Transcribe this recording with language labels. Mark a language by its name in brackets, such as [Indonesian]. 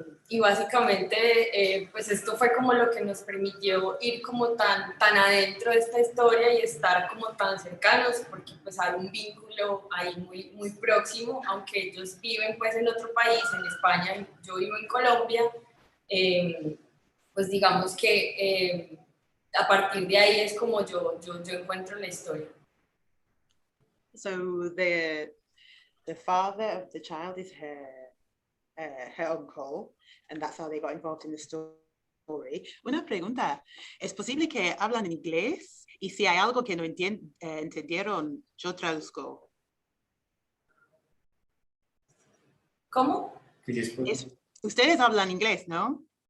[Spanish] Y básicamente, pues esto fue como lo que nos permitió ir como tan adentro de esta historia y estar como tan cercanos, porque pues hay un vínculo ahí muy próximo, aunque ellos viven pues en otro país, en España, y yo vivo en Colombia. Pues digamos que a partir de ahí es como yo encuentro la historia. [English] So the father of the child is her uncle, and that's how they got involved in the story. [Spanish] Una pregunta, ¿es posible que hablan en inglés? Y si hay algo que no entendieron, yo traduzco. ¿Cómo? Ustedes hablan inglés, ¿no?